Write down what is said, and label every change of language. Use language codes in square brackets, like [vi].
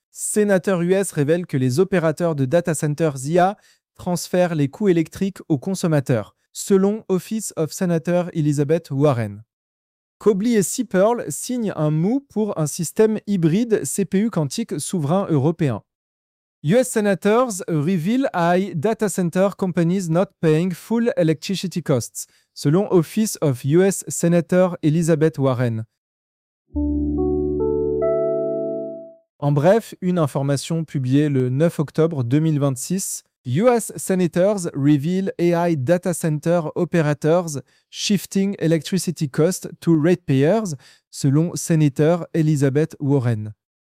[fr] Sénateur US révèle que les opérateurs de data centers IA transfèrent les coûts électriques aux consommateurs, selon Office of Senator Elizabeth Warren. Kobly et Seapearl signent un MOU pour un système hybride CPU quantique souverain européen. [en] US senators reveal high data center companies not paying full electricity costs, [fr] selon [en] Office of US Senator Elizabeth Warren. [fr] En bref, une information publiée le 9 octobre 2026. [en] US senators reveal AI data center operators shifting electricity costs to ratepayers, [fr] selon [en] Senator Elizabeth Warren.